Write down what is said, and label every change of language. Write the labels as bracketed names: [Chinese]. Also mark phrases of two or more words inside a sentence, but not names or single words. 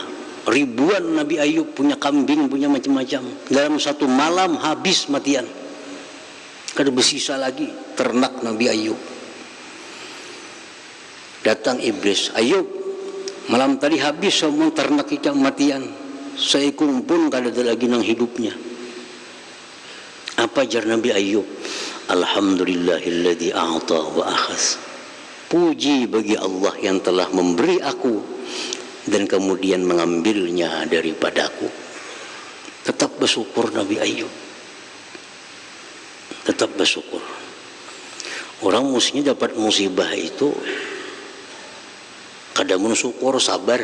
[Indonesian] Ribuan Nabi Ayub punya kambing, punya macam-macam. [Banjar] Dalam satu malam habis matian. Kada bersisa lagi ternak Nabi Ayub. Datang iblis, Ayub, malam tadi habis semua ternak ikan matian. Seekor pun kada ada lagi nang hidupnya. Apa jar Nabi Ayub? [Arabic] الحمد لله الذي أعطى وأخذ. [Indonesian] Puji bagi Allah yang telah memberi aku dan kemudian mengambilnya daripadaku. Tetap bersyukur Nabi Ayub. Tetap bersyukur. Orang mestinya dapat musibah itu kada mensyukur, sabar.